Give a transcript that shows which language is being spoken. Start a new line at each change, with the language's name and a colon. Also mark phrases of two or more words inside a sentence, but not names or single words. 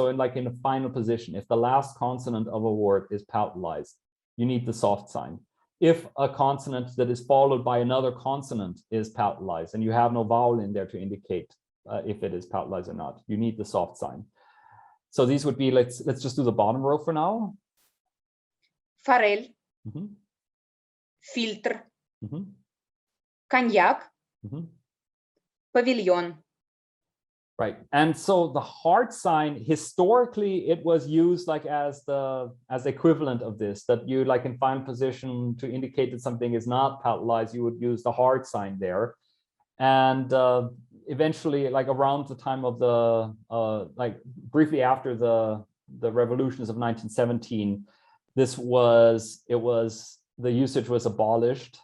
English: So in a final position, if the last consonant of a word is palatalized, you need the soft sign. If a consonant that is followed by another consonant is palatalized and you have no vowel in there to indicate if it is palatalized or not, you need the soft sign. So these would be, let's just do the bottom row for now.
Russian: Форель, фильтр, коньяк, павильон.
English: Right, and so the hard sign, historically, it was used as the equivalent of this, that you in final position to indicate that something is not palatalized, you would use the hard sign there. And eventually, around the time of the briefly after the revolutions of 1917, the usage was abolished.